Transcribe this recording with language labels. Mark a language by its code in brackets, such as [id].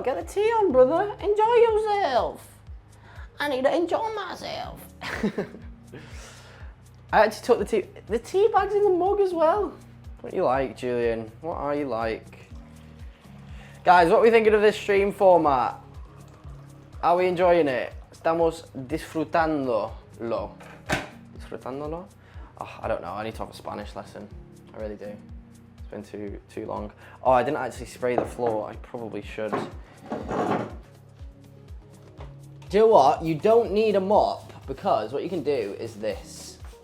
[en] Get the tea on, brother. Enjoy yourself. I need to enjoy myself. I actually took the tea. The tea bag's in the mug as well. What are you like, Julian? What are you like? Guys, what are we thinking of this stream format? Are we enjoying it? [es] Estamos disfrutándolo. Disfrutándolo? [en] Oh, I don't know. I need to have a Spanish lesson. I really do. It's been too long. Oh, I didn't actually spray the floor. I probably should. Do you know what? You don't need a mop because what you can do is this.